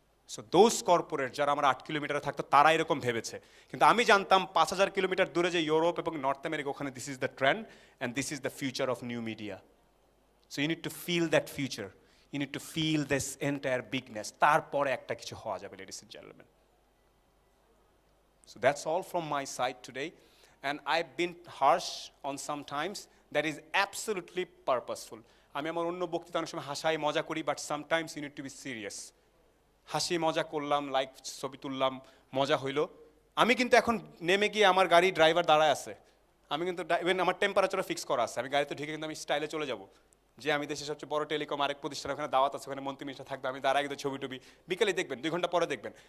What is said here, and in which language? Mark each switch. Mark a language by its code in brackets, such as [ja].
[en] so those corporate [bn] যারা আমার 8 কিলোমিটারে থাকতো, তারা এরকম ভেবেছে। কিন্তু আমি জানতাম 5000 কিলোমিটার দূরে যে ইউরোপ এবং নর্থ আমেরিকা, ওখানে [en] This is the trend and this is the future of new media. So you need to feel that future, you need to feel this entire bigness, [bn] তারপরে একটা কিছু হওয়া যাবে, [en] Ladies and gentleman. So that's all from my side today, and I've been harsh on some times. That is absolutely purposeful. [bn] আমি আমার অন্য বক্তৃতা অনেক সময় হাসাই মজা করি, [en] But sometimes you need to be serious. [bn] হাসি মজা করলাম, লাইক ছবি তুললাম, মজা হইলো। আমি কিন্তু এখন নেমে গিয়ে আমার গাড়ি ড্রাইভার দাঁড়ায় আছে, আমি কিন্তু ইভেন আমার টেম্পারেচারও ফিক্স করা আছে, আমি গাড়িতে ঢুকে কিন্তু আমি স্টাইলে চলে যাব, যে আমি দেশের সবচেয়ে বড় টেলিকম আরেক প্রতিষ্ঠান, ওখানে দাওয়াত আছে, ওখানে মন্ত্রী মিনিস্টার থাকবে, আমি দাঁড়ায় কিন্তু ছবি টবি, বিকেলে দেখবেন, 2 ঘন্টা পরে দেখবেন।